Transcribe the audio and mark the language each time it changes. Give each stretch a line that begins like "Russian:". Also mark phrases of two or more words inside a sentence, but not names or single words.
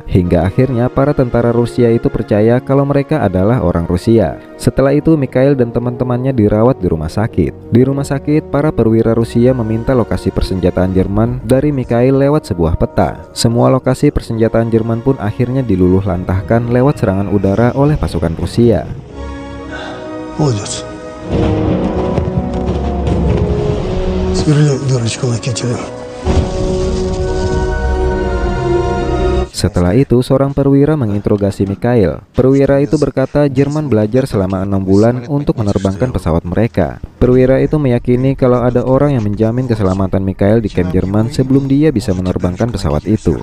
Indonesian: Hingga akhirnya para tentara Rusia itu percaya kalau mereka adalah orang Rusia. Setelah itu Mikhail dan teman-temannya dirawat di rumah sakit. Di rumah sakit, para perwira Rusia meminta lokasi persenjataan Jerman dari Mikhail lewat sebuah peta. Semua lokasi persenjataan Jerman pun akhirnya diluluh lantahkan lewat serangan udara oleh pasukan Rusia.
Russian: Молодец. Сверни дырочку на кителе.
Indonesian: Setelah itu, seorang perwira menginterogasi Mikhail. Perwira itu berkata Jerman belajar selama 6 bulan untuk menerbangkan pesawat mereka. Perwira itu meyakini kalau ada orang yang menjamin keselamatan Mikhail di kamp Jerman sebelum dia bisa menerbangkan pesawat itu.